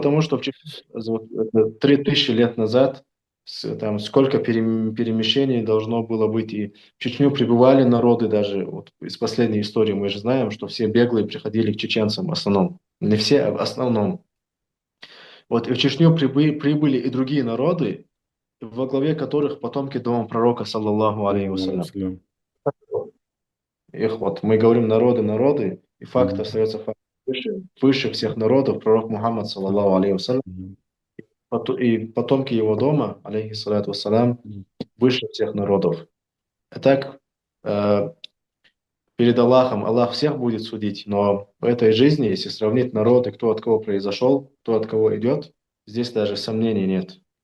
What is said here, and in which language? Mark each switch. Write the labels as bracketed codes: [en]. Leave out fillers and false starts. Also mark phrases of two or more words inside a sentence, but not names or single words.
[ru] Потому что вот, 3000 лет назад там сколько перемещений должно было быть. И в Чечню прибывали народы даже. Вот из последней истории мы же знаем, что все беглые приходили к чеченцам в основном. Не все, а в основном. Вот и в Чечню прибыли и другие народы, во главе которых потомки дома пророка, [ar] صلى الله عليه صلى الله عليه وسلم. وسلم. [ru] Их вот мы говорим народы, народы, и факт Мгм. остается фактом. Выше всех народов пророк Мухаммад, [ar] صلى الله عليه وسلم, Мгм. [ru] и потомки его дома, [ar] عليه الصلاة والسلام, Мгм. [ru] выше всех народов. А так, э, перед Аллахом Аллах всех будет судить, но в этой жизни, если сравнить народы, кто от кого произошел, кто от кого идет, здесь даже сомнений нет.